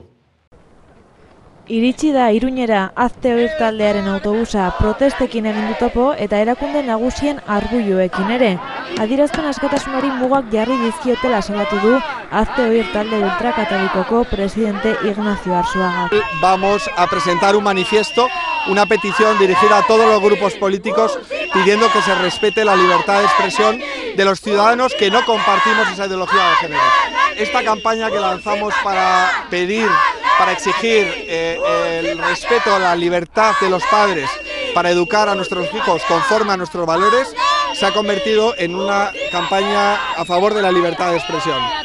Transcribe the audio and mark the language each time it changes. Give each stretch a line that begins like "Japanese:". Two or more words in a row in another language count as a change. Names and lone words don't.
Basque: Iritsi da Iruñera Azteoir taldearen autobusa protestekin egin du topo eta erakunde nagusien argulloekin ere. Adierazpen askatasunari mugak jarri dizkiotela salatu du Azteoir talde ultrakatolikoko presidente Ignacio Arzuaga.
Spanish: Vamos a presentar un manifiesto, una petición dirigida a todos los grupos políticos pidiendo que se respete la libertad de expresión de los ciudadanos que no compartimos esa ideología de género. Esta campaña que lanzamos para exigir el respeto a la libertad de los padres, para educar a nuestros hijos conforme a nuestros valores, se ha convertido en una campaña a favor de la libertad de expresión.